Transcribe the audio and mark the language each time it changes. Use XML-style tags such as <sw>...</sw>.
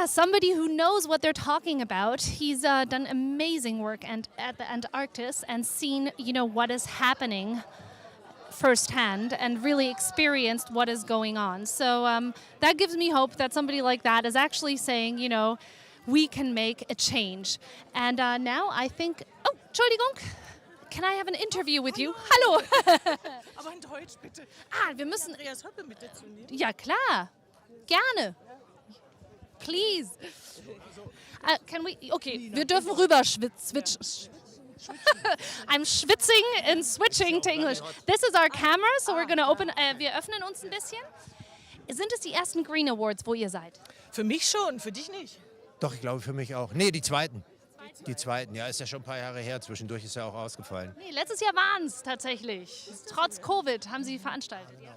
<en>Yeah, somebody who knows what they're talking about. He's done amazing work at the Antarctic and seen, what is happening firsthand and really experienced what is going on. So that gives me hope that somebody like that is actually saying, we can make a change. And now I think, Entschuldigung, can I have an interview with you?</en> <de>Hallo. Aber in Deutsch, bitte. Wir müssen... Andreas Höppe mit dazu nehmen. Ja, klar. Gerne.</de> <en>Please. Can we?</en> <de>Okay, wir dürfen rüber switchen.</de> <en>I'm schwitzing and switching to English. This is our camera, so we're going to open.</en> <de>Wir öffnen uns ein bisschen. Sind es die ersten Green Awards, wo ihr seid? Für mich schon, für dich nicht. Doch, ich glaube für mich auch. Nee, die zweiten. Die zweiten, ja, ist ja schon ein paar Jahre her. Zwischendurch ist ja auch ausgefallen. Nee, letztes Jahr waren es tatsächlich. Trotz Covid haben sie veranstaltet.</de>